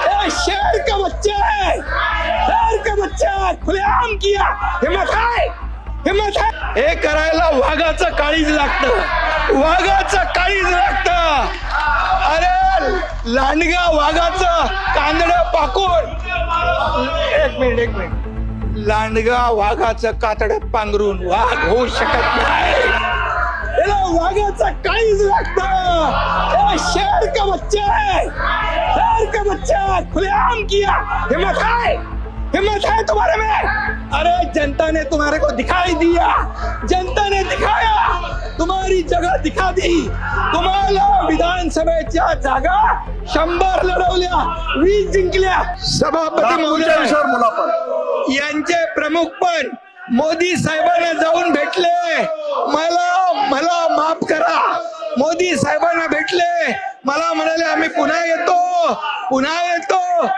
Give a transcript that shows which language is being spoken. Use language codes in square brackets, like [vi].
[hi] शेर का बच्चा है, शेर का बच्चा है, खुलेआम किया। हिम्मत है, हिम्मत है। [mr] हे करायला वाघाचं काळीज लागतं, वाघाचं काळीज लागतं। अरे लांडगा वाघाचं कांदडं पाकून, एक मिनिट, लांडगा वाघाचं कातडं पांघरून वाघ होऊ शकत नाही। याला वाघाचं काळीज लागतं। [hi] शेर का बच्चा है, शेर का बच्चा है, खुलेआम किया। हिम्मत है, हिम्मत है तुम्हारे में। अरे जनता ने तुम्हारे को दिखाई दिया, जनता ने दिखाया, तुम्हारी जगह दिखा दी। [mr] तुम्हाला विधानसभेच्या जागा 100 लढवल्या, 20 जिंकल्या। सभापती महोदय यांचे प्रमुख पण मोदी साहेबांना जाऊन भेटले, मला माफ करा। मोदी साहेबांना भेटले, मला म्हणाले आम्ही पुन्हा येतो, पुन्हा येतो।